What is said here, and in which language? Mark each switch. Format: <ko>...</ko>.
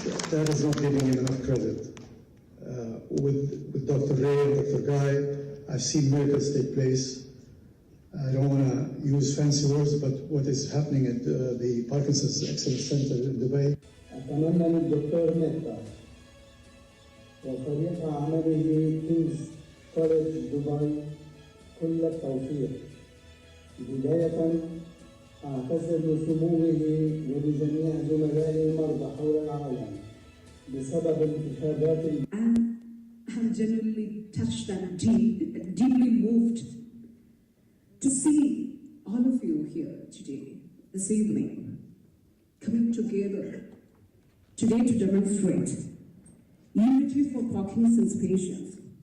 <en>That is not giving him enough credit. With Dr. Ray and Dr. Guy, I've seen miracles take place. I don't want to use fancy words, but what is happening at the Parkinson's Excellence Center in Dubai.</en> <ar>أتمنى للدكتور ميتا وفريق عمله كينز كوليدج دبي كل التوفيق. بداية أعتذر لسموه ولجميع زملائي المرضى حول العالم بسبب الانتخابات.</ar> <en>I'm genuinely touched and deeply moved to see all of you here today, this evening, coming together today to demonstrate unity for Parkinson's patients.</en>